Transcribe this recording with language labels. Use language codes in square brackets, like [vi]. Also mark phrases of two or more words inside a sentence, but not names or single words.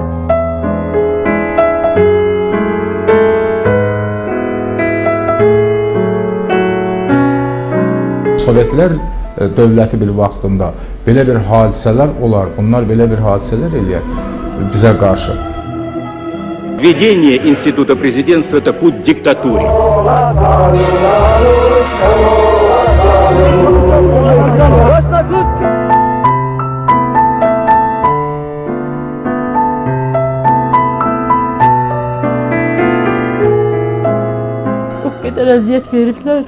[az] Sovetlər dövləti bir vaxtında belə bir hadisələr olar, bunlar belə bir hadisələr eləyər bizə qarşı. [ru] Введение института президентства – это путь к диктатуре. [az] O qədər əziyyət veriblər.